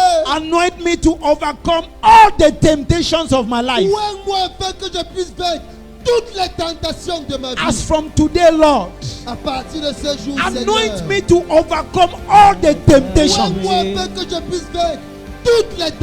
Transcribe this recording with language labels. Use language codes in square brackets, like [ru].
[en] anoint me to overcome all the temptations of my life. [fr] oins-moi afin que je puisse vaincre toutes les tentations de ma vie. [en] As from today, Lord, [fr] À partir de ce jour, [en] anoint [fr] Seigneur, [en] me to overcome all the temptations. [fr] oins-moi afin que je puisse vaincre toutes les